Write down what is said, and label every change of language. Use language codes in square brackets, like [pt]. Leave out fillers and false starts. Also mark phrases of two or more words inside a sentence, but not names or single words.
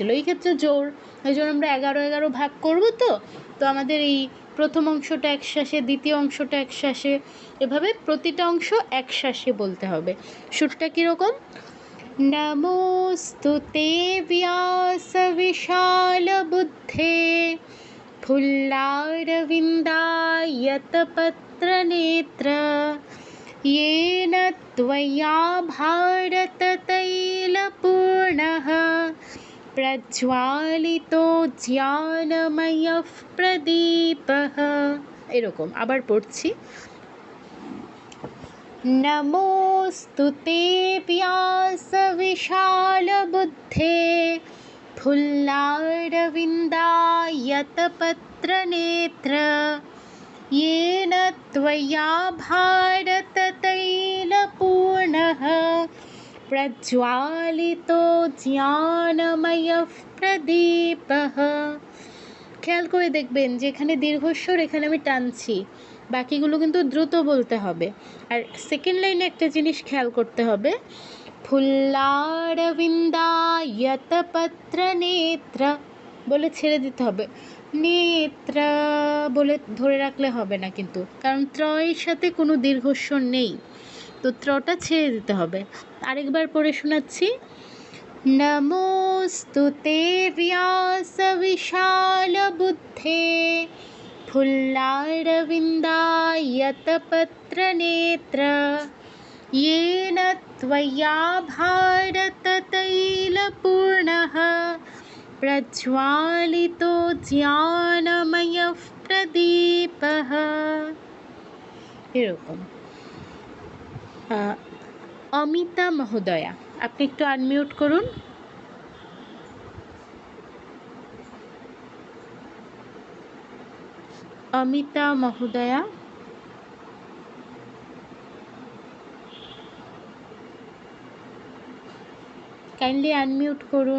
[bn] এই ক্ষেত্রে জোর, এই জন্য আমরা 11-11 ভাগ করব। তো আমাদের এই প্রথম অংশটা এক শ্বাসে, দ্বিতীয় অংশটা এক শ্বাসে, এভাবে প্রতিটা অংশ এক শ্বাসে বলতে হবে। সুরটা কীরকম? [sa] নমোস্তুতে ব্যাস বিশাল বুদ্ধে, फुल्लारविन्दायत पत्रनेत्र, येन त्वया भारततैलपूर्णः प्रज्वालितो ज्ञानमयः प्रदीपः। [bn] এরকম আবার পড়ছি, [sa] नमोस्तुते व्यास विशाल बुद्धे, फुल्लारविन्दायत पत्रनेत्र, येन त्वया भारततैलपूर्णः प्रज्वालितो ज्ञानमयः प्रदीपः। [bn] খেয়াল করে দেখবেন যে এখানে দীর্ঘস্বর, এখানে আমি টানছি, বাকিগুলো কিন্তু দ্রুত বলতে হবে। আর সেকেন্ড লাইনে একটা জিনিস খেয়াল করতে হবে, [sa] ফুল্লারবিন্দায়ত পত্র নেত্র [bn] বলে ছেড়ে দিতে হবে, নেত্র বলে ধরে রাখলে হবে না কিন্তু, কারণ ত্রয়ের সাথে কোনো দীর্ঘস্বর নেই, তো ত্রটা ছেড়ে দিতে হবে। আরেকবার পড়ে শোনাচ্ছি, [sa] नमोस्तुते व्यास विशाल बुद्धे, फुल्लारविन्दायत पत्र नेत्र, येन त्वया भारततैलपूर्णः प्रज्वालितो ज्ञानमयः प्रदीपः। [bn] এরকম। অমিতা মহোদয়া, আপনি একটু আনমিউট করুন। অমিতা মহোদয়া, [en] kindly unmute [bn] করুন।